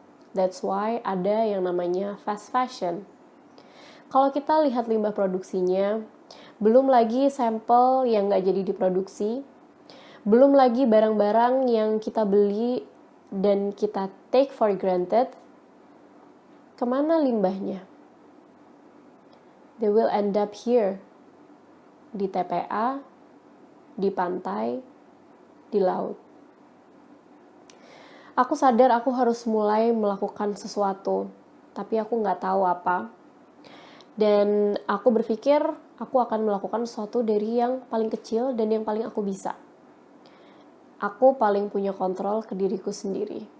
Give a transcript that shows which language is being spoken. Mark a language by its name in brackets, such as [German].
[English] That's why [Indonesian] ada yang namanya fast fashion. Kalau kita lihat limbah produksinya, belum lagi sampel yang nggak jadi diproduksi, belum lagi barang-barang yang kita beli dan kita [English] take for granted, [Indonesian] kemana limbahnya? [English] They will end up here, [Indonesian] di TPA, di pantai, di laut. Aku sadar aku harus mulai melakukan sesuatu, tapi aku nggak tahu apa. Dan aku berpikir aku akan melakukan sesuatu dari yang paling kecil dan yang paling aku bisa. Aku paling punya kontrol ke diriku sendiri.